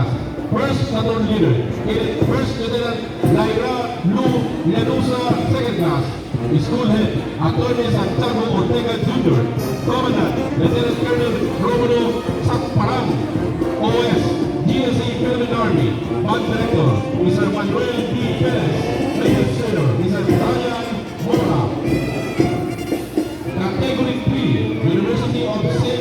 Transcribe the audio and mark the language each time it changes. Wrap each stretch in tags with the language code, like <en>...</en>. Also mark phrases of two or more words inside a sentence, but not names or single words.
<en>First Platoon Leader, Cadet First Lieutenant Lyra Lu Llanusa, second class. School Head, Attorney Santiago Ortega Jr. Commandant, Lieutenant Colonel Romano Sakparang, OS, GSA Philippine Army. Band Director, Mr. Manuel D. Perez. Administrator, Mr. Ryan Mora. Category 3, University of St.</en>